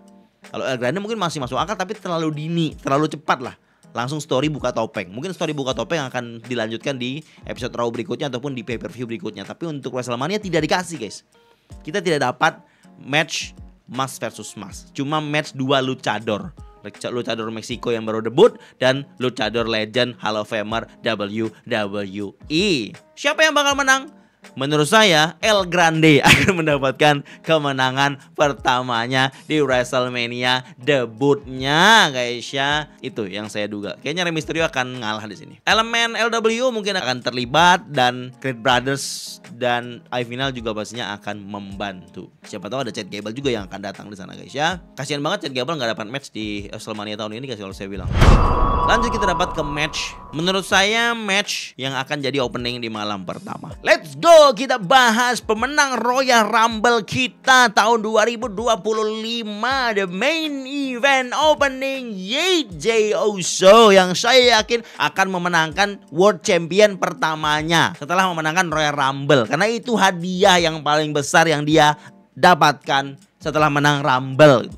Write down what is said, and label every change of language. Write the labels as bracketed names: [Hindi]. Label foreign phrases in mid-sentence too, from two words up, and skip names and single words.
[Indonesian] Kalau El Grande mungkin masih masuk akal tapi terlalu dini, terlalu cepat lah. Langsung story buka topeng. Mungkin story buka topeng akan dilanjutkan di episode Raw berikutnya ataupun di pay-per-view berikutnya. Tapi untuk WrestleMania tidak dikasih guys. Kita tidak dapat match Mas versus Mas. Cuma match 2 luchador. Luchador Meksiko yang baru debut dan luchador [English] legend Hall of Famer [Indonesian] WWE. Siapa yang bakal menang? Menurut saya El Grande akan mendapatkan kemenangan pertamanya di WrestleMania debutnya guys ya. Itu yang saya duga. Kayaknya Rey Mysterio akan ngalah di sini. Elemen LW mungkin akan terlibat dan Creed Brothers dan iFinal juga pastinya akan membantu. Siapa tahu ada Chad Gable juga yang akan datang di sana guys ya. Kasihan banget Chad Gable nggak dapat match di WrestleMania tahun ini guys kalau saya bilang. Lanjut kita dapat ke match. Menurut saya match yang akan jadi opening di malam pertama. [English] Let's go, [Indonesian] kita bahas pemenang Royal Rumble kita tahun 2025. [English] The main event opening [Indonesian] Jey Uso yang saya yakin akan memenangkan [English] World Champion [Indonesian] pertamanya setelah memenangkan Royal Rumble. Karena itu hadiah yang paling besar yang dia dapatkan setelah menang Rumble gitu.